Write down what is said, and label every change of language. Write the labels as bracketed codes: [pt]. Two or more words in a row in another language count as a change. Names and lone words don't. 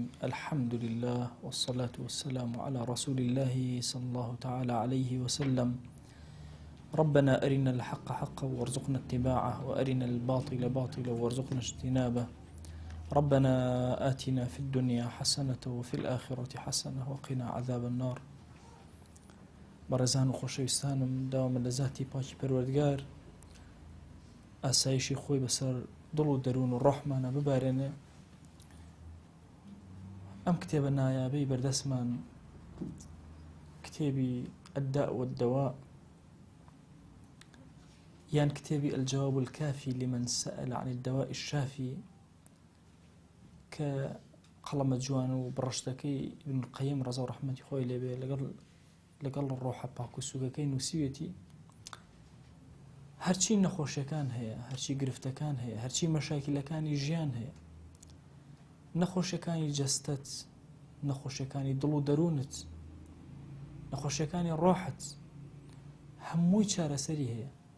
[ar] الحمد لله والصلاة والسلام على رسول الله صلى الله تعالى عليه وسلم. ربنا أرنا الحق حقا وارزقنا اتباعه، وأرنا الباطل باطلا وارزقنا اجتنابه. ربنا آتنا في الدنيا حسنة وفي الآخرة حسنة وقنا عذاب النار. [ckb] بەڕێزان و خۆشەویستانم، داوامە لە ذاتی پاکی پەروەردگار ئاسایشی خۆی بەسەر دڵ و دەروون و ڕۆحمانە ببارێنێ. ئەم کتێبە نایابەی بەردەستمان کتێبی [ar] الداء والدواء [ckb] یان کتێبی [ar] الجواب الكافي لمن سأل عن الدواء الشافي [ckb] کە قەڵەمە جوان و بڕشتەکەی ابن القەیم ڕەزا و ڕەحمەتی خۆی لێبێ لەگەڵ ڕۆحە پاک و سوگەکەی نووسیوێتی. هەرچی نەخۆشیەکان هەیە، هەرچی گرفتەکان هەیە، هەرچی مەشاکلەکانی ژیان هەیە، نەخۆشیەکانی جەستەت، نەخۆشیەکانی دڵ و دەروونت، نەخۆشیەکانی ڕۆحت، هەمووی چارەسەری هەیە.